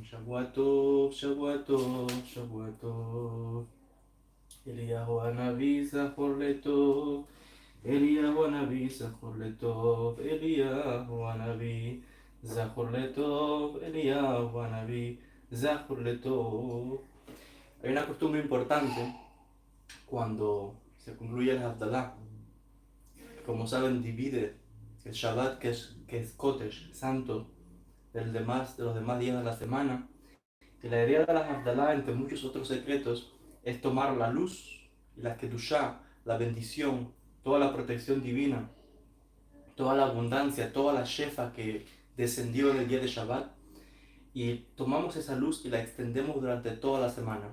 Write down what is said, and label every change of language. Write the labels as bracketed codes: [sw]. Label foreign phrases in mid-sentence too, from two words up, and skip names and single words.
[he] שבוע טוב, שבוע טוב, שבוע טוב. אליהו הנביא זכור לטוב, אליהו הנביא זכור לטוב, אליהו הנביא זכור לטוב, אליהו הנביא זכור לטוב. [es] Hay una costumbre importante cuando se concluye el Havdalah. Como saben, divide el Shabbat, que es Kodesh, santo, de los demás días de la semana. Y la idea de la Havdalah, entre muchos otros secretos, es tomar la luz y la Kedushá, la bendición, toda la protección divina, toda la abundancia, toda la shefa que descendió en el día de Shabbat, y tomamos esa luz y la extendemos durante toda la semana.